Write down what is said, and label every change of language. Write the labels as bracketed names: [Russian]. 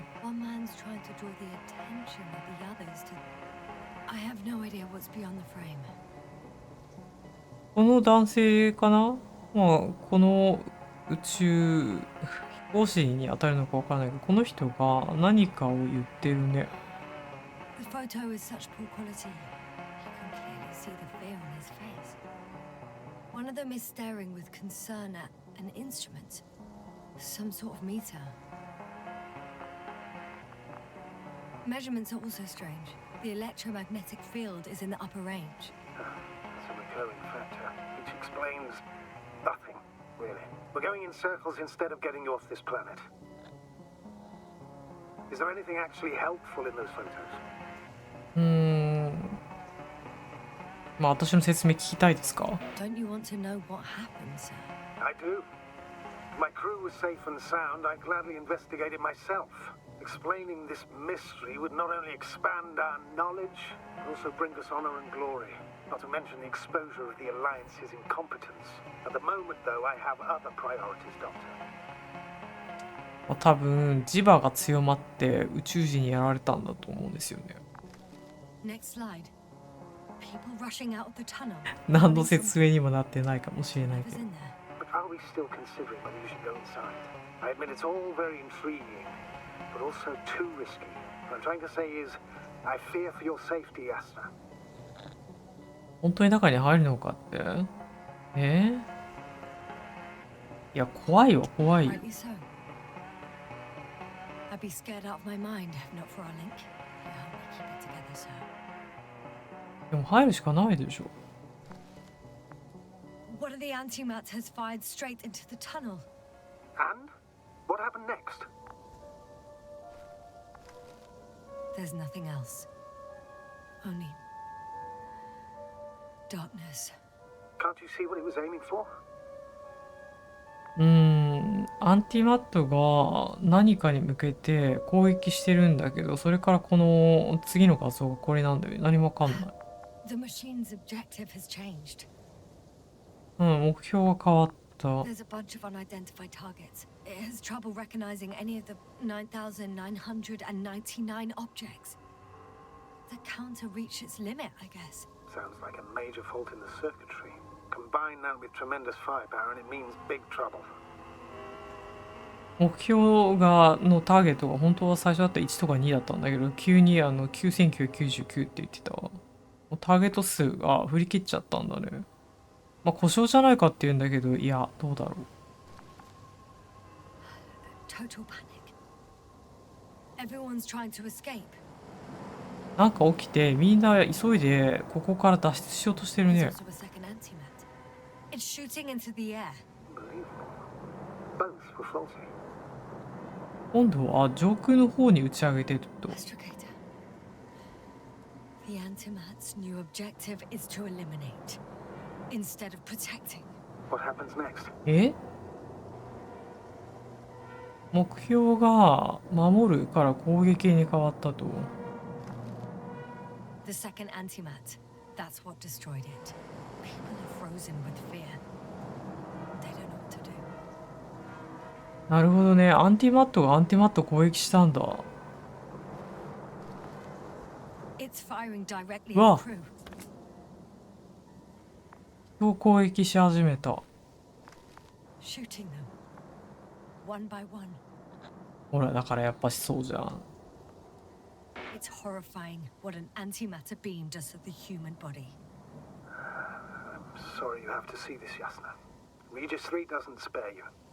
[English] One man's trying to draw the attention of the others to. I have no idea what's beyond the frame. [Japanese] この男性かな？まあ、この宇宙飛行士に当たるのかわからないけど、この人が何かを言ってるね。 [English] The photo is such poor quality. You can clearly see the fear on his face. One of them is staring with concern at an instrument. Some sort of meter. Measurements are also strange. The electromagnetic field is in the upper range. It's a recurring factor, which explains nothing, really. We're going in circles instead of getting you off this planet. Is there anything actually helpful in those photos? [Japanese] まあ私の説明聞きたいですか？ [English] Don't you want to know what happened, sir? I do. If my crew was safe and sound, I'd gladly investigate it myself. Explaining this mystery would not only expand our knowledge, but also bring us honor and glory. Not to mention the exposure of the Alliance's incompetence. At the moment, though, I have other priorities, Doctor. [Japanese] 多分磁場が強まって宇宙人にやられたんだと思うんですよね。 [English] Next slide. People rushing out of the tunnel. [Japanese] 何の説明にもなってないかもしれないけ [English] Whoever's [Japanese] ど。 [English] in there. But are we still considering whether you should go inside? I admit it's all very intriguing, but also too risky. What I'm trying to say is, I fear for your safety, Yasna. [Japanese] 本当に中に入るのかって？いや、怖いわ、怖いよ。 [English] Rightly so. I'd be scared out of my mind if not for our link. I hope we keep it together, sir. [Japanese] でも入るしかないでしょ。 [English] What of the antimats has fired straight into the tunnel. And? What happened next? There's nothing else. Only darkness. Can't you see what he was aiming for? [Japanese] アンティマットが何かに向けて攻撃してるんだけど、それからこの次の画像がこれなんだよ。何もわかんない。 [English] The machine's objective has changed. [Japanese] 目標が変わった。 [English] There's a bunch of unidentified targets. It has trouble recognizing any of the 9,999 objects. The counter reached its limit, I guess. Sounds like a major fault in the circuitry. Combine that with tremendous firepower and it means big trouble. [Japanese] 目標のターゲットが本当は最初だったら1とか2だったんだけど、急に9999って言ってた。ターゲット数が振り切っちゃったんだね。まあ故障じゃないかって言うんだけど、いや、どうだろう。 [English] Total panic. Everyone's trying to escape. [Japanese] なんか起きて、みんな急いでここから脱出しようとしてる [English] There's [Japanese] ね。 [English] also a second antimat. It's shooting into the air. Unbelievable. Both were faulty. [Japanese] 今度は上空の方に打ち上げてると。 [English] Astrogator. The antimat's new objective is to eliminate instead of protecting. What happens next? [Japanese] 目標が守るから攻撃に変わったと。 [English] The second antimat. That's what destroyed it. People are frozen with fear. They don't know what to do. [Japanese] なるほどね。アンティマットがアンティマット攻撃したんだ。 [English] It's firing directly at Wow. the crew. [Japanese] 人を攻撃し始めた。 [English] Shooting them. One by one. [Japanese] ほら、だからやっぱしそうじゃん。 [English] It's horrifying what an antimatter beam does to the human body. I'm sorry you have to see this, Yasna. Regis III doesn't spare you.